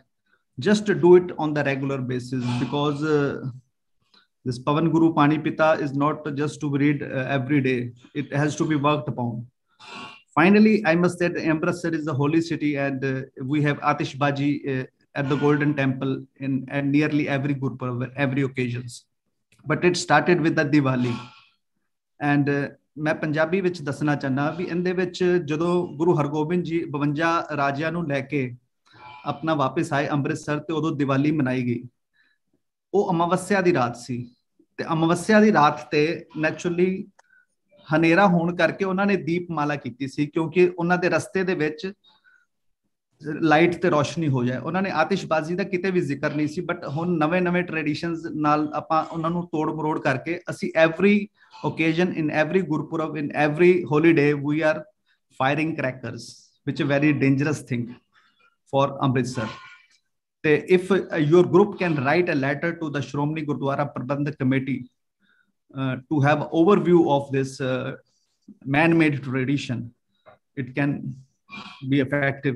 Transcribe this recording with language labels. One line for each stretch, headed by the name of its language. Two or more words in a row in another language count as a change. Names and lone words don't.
English: Just to do it on the regular basis, because this Pavan Guru Pani Pita is not just to read every day. It has to be worked upon. Finally, I must say that Amritsar is a holy city, and we have Atishbaji at the Golden Temple in nearly every Gurpurab, every occasions. But it started with the Diwali.
Punjabi: And ਮੈਂ ਪੰਜਾਬੀ ਵਿਚ ਦੱਸਣਾ ਚਾਹੁੰਨਾ ਵੀ ਇਹਦੇ ਵਿਚ ਜਦੋਂ ਗੁਰੂ ਹਰਗੋਬਿੰਦ ਜੀ 52 ਰਾਜਿਆਂ ਨੂੰ ਲੈਕੇ ਆਪਣਾ ਵਾਪਸ ਆਏ ਅੰਮ੍ਰਿਤਸਰ ਤੇ ਉਦੋਂ ਦੀਵਾਲੀ ਮਨਾਈ ਗਈ। ਉਹ ਅਮਾਵਸਿਆ ਦੀ ਰਾਤ ਸੀ ਤੇ ਅਮਾਵਸਿਆ ਦੀ ਰਾਤ ਤੇ ਨੈਚੁਰਲੀ ਹਨੇਰਾ ਹੋਣ ਕਰਕੇ ਉਹਨਾਂ ਨੇ ਦੀਪਮਾਲਾ ਕੀਤੀ ਸੀ, ਕਿਉਂਕਿ ਉਹਨਾਂ ਦੇ ਰਸਤੇ ਦੇ ਵਿੱਚ ਲਾਈਟ ਤੇ ਰੋਸ਼ਨੀ ਹੋ ਜਾਏ। ਉਹਨਾਂ ਨੇ ਆਤਿਸ਼ਬਾਜ਼ੀ ਦਾ ਕਿਤੇ ਵੀ ਜ਼ਿਕਰ ਨਹੀਂ ਸੀ, ਬਟ ਹੁਣ ਨਵੇਂ ਟ੍ਰੈਡੀਸ਼ਨਸ ਨਾਲ ਆਪਾਂ ਉਹਨਾਂ ਨੂੰ ਤੋੜ ਮਰੋੜ ਕਰਕੇ ਅਸੀਂ
English: every occasion, in every Gurpurab, in every holiday, we are firing crackers, which is a very dangerous thing for Amritsar. If your group can write a letter to the Shromani Gurdwara Prabandhak Committee to have overview of this man-made tradition, it can be effective.